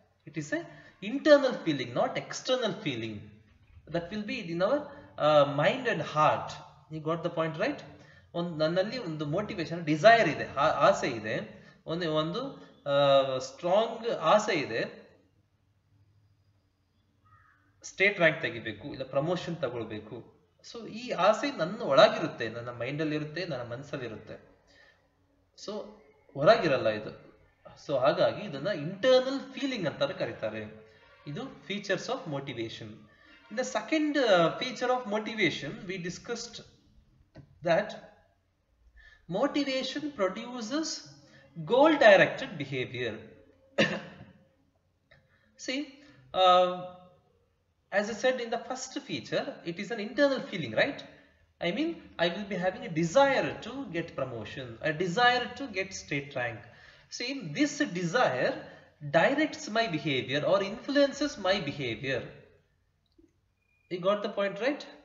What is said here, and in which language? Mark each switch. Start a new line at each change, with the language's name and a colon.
English: It is a internal feeling, not external feeling. That will be in our mind and heart. You got the point, right?
Kannada: ನನ್ನಲ್ಲಿ ಒಂದು motivation desire ಇದೆ, ಆಸೆ ಇದೆ, ಒಂದು strong ಆಸೆ ಇದೆ, ಸ್ಟೇಟ್ ರ್ಯಾಂಕ್ ತೆಗಿಬೇಕು, ಇಲ್ಲ ಪ್ರಮೋಷನ್ ತಗೊಳ್ಬೇಕು. ಸೊ ಈ ಆಸೆ ನನ್ನ ಒಳಗಿರುತ್ತೆ, ನನ್ನ ಮೈಂಡಲ್ಲಿ ಇರುತ್ತೆ, ನನ್ನ ಮನಸ್ಸಲ್ಲಿರುತ್ತೆ. ಸೊ ಹೊರಗಿರಲ್ಲ ಇದು. ಸೊ ಹಾಗಾಗಿ ಇದನ್ನ ಇಂಟರ್ನಲ್ ಫೀಲಿಂಗ್ ಅಂತ ಕರೀತಾರೆ.
English: ಇದು features of motivation. In the second feature of motivation we discussed that motivation produces goal directed behavior. See, as I said in the first feature, it is an internal feeling, right? I mean, I will be having a desire to get promotion, a desire to get state rank. See, this desire directs my behavior or influences my behavior. You got the point, right?